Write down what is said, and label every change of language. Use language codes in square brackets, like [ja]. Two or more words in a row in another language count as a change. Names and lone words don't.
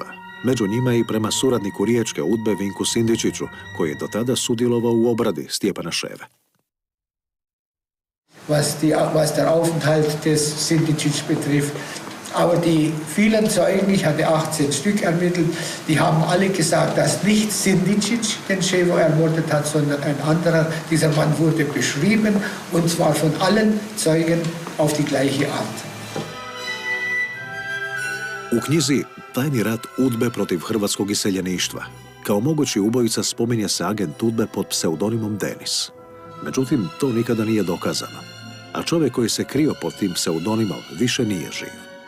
[hr] Među njima i prema suradniku riječke UDBE Vinku Sindičiću, koji je do tada sudjelovao u obradi Stjepana Ševe. [de] Was der Aufenthalt des Sindičić betrifft. Aber die vielen Zeugen, ich hatte 18 Stück ermittelt, die haben alle gesagt, dass nicht Sindičić den Ševo ermordet hat, sondern ein anderer. Dieser Mann wurde beschrieben, und zwar von allen Zeugen auf die gleiche Art. [hr] U knjizi Tajni rat UDBE protiv hrvatskog iseljeništva kao mogući ubojica spominje se agent UDBE pod pseudonimom Denis. Međutim, to nikada nije dokazano, a čovjek koji se krio pod tim pseudonimom više nije živ.